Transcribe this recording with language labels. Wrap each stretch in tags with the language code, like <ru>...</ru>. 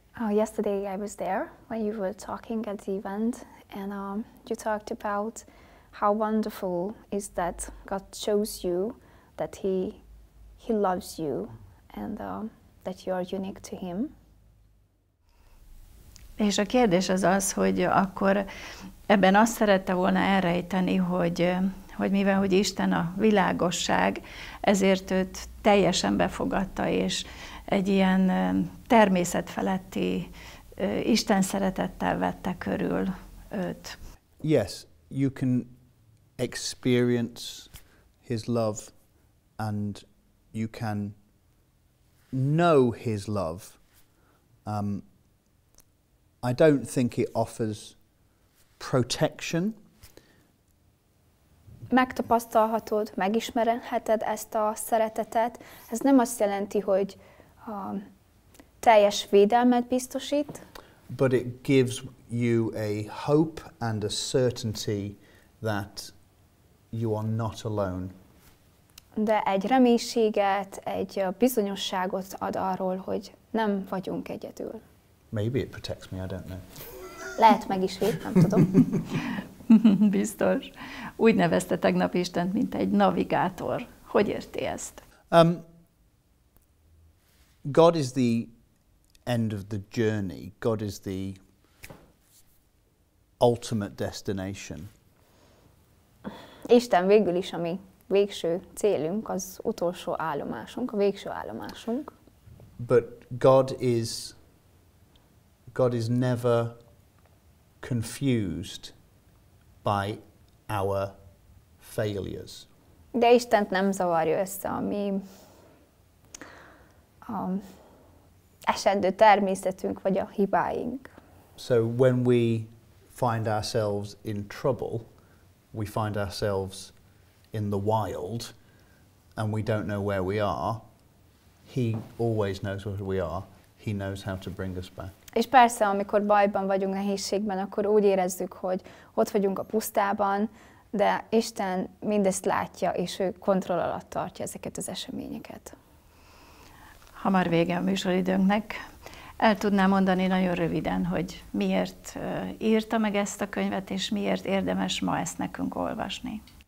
<en>Yesterday I was there when you were talking at the event, and you talked about how wonderful is that God shows you that He loves you, and that you are unique to Him.</en> <hu>És a kérdés az az, hogy akkor ebben azt szerette volna elrejteni, hogy hogy mivel hogy Isten a világosság, ezért őt teljesen befogadta, és egy ilyen természetfeletti Isten szeretettel vette körül őt.</hu> <en>Yes, you can experience his love and you can know his love. I don't think it offers protection.</en> <hu>Megtapasztalhatod, megismerheted ezt a szeretetet. Ez nem azt jelenti, hogy teljes védelmet biztosít,</hu> <en>But it gives you a hope and a certainty that you are not alone.</en> <hu>de egy reménységet, egy bizonyosságot ad arról, hogy nem vagyunk egyedül.</hu> <en>Maybe it protects me, I don't know.</en> <hu>Lehet meg is véd, nem tudom. Biztos. Úgy nevezte tegnap Istent, mint egy navigátor. Hogy érti ezt?</hu> <en>God is the end of the journey. God is the ultimate destination.</en> <hu>Isten végül is a mi végső célunk, az utolsó állomásunk, a végső állomásunk.</hu> <en>But God is never confused by our failures.</en> <hu>De Istent nem zavarja össze a mi esendő természetünk, vagy a hibáink.</hu> <en>So when we find ourselves in trouble, we find ourselves in the wild and we don't know where we are, he always knows where we are. He knows how to bring us back.</en> <hu>És persze, amikor bajban vagyunk, nehézségben, akkor úgy érezzük, hogy ott vagyunk a pusztában, de Isten mindezt látja, és ő kontroll alatt tartja ezeket az eseményeket. Hamar vége a műsoridőnknek. El tudnám mondani nagyon röviden, hogy miért írta meg ezt a könyvet, és miért érdemes ma ezt nekünk olvasni?</hu>